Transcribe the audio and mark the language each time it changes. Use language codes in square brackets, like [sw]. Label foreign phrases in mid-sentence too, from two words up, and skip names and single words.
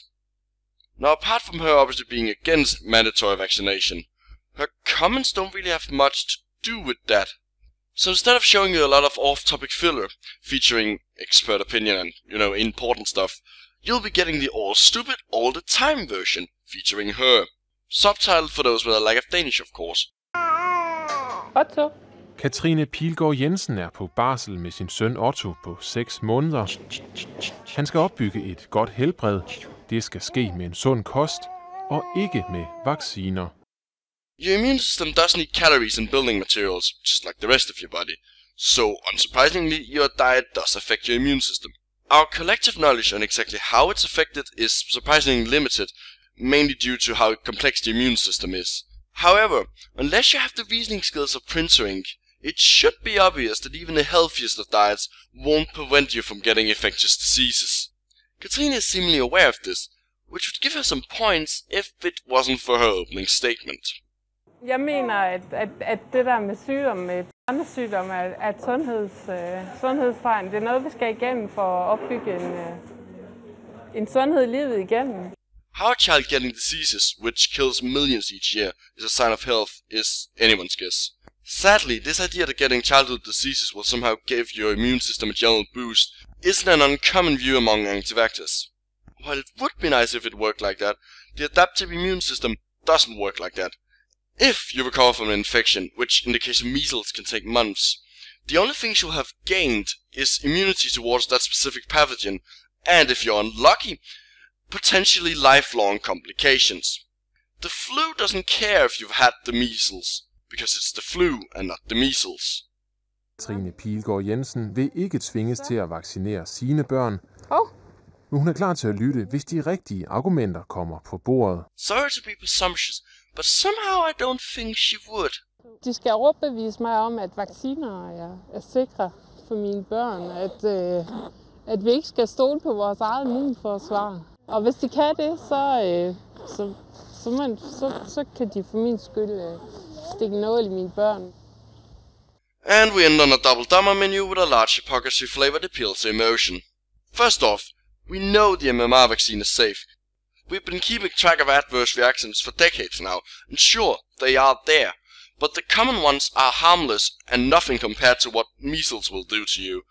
[en] Now, apart from her obviously being against mandatory vaccination, her comments don't really have much to do with that. So instead of showing you a lot of off-topic filler, featuring expert opinion and, important stuff, you'll be getting the all stupid all the time version, featuring her. Subtitled for those with a lack of Danish, of course. Otto. [da] Katrine Pilgaard Jensen er på barsel med sin søn Otto på 6 måneder. Han skal opbygge et godt helbred. Det skal ske med en sund kost og ikke med vacciner. [en] Your immune system does need calories and building materials, just like the rest of your body. So, unsurprisingly, your diet does affect your immune system. Our collective knowledge on exactly how it's affected is surprisingly limited, mainly due to how complex the immune system is. However, unless you have the reasoning skills of Printer Ink, it should be obvious that even the healthiest of diets won't prevent you from getting infectious diseases. Katrine is seemingly aware of this, which would give her some points if it wasn't for her opening statement. [da] Jeg mener, at det der med sygdom, med børnesygdom, er et sundhedstegn. Det er noget, vi skal igennem for at opbygge en sundhed i livet igennem. [en] How a child getting diseases, which kills millions each year, is a sign of health is anyone's guess. Sadly, this idea that getting childhood diseases will somehow give your immune system a general boost isn't an uncommon view among anti-vaxxers. While it would be nice if it worked like that, the adaptive immune system doesn't work like that. If you recover from an infection, which in the case of measles can take months, the only thing you'll have gained is immunity towards that specific pathogen, and if you're unlucky, potentially lifelong complications. The flu doesn't care if you've had the measles, because it's the flu and not the measles. [da] Katrine Pilgaard Jensen vil ikke tvinges til at vaccinere sine børn. Men hun er klar til at lytte, hvis de rigtige argumenter kommer på bordet. [en] Sorry to be presumptuous, but somehow I don't think she would. [da] De skal overbevise mig om, at vacciner er sikre for mine børn. At vi ikke skal stole på vores eget immunforsvar. Og hvis de kan det, så kan de for min skyld stikke nål i mine børn. [en] And we end on a double dumber menu with a large hypocrisy-flavored appeal to emotion. First off, we know the MMR vaccine is safe. We've been keeping track of adverse reactions for decades now, and sure, they are there. But the common ones are harmless and nothing compared to what measles will do to you.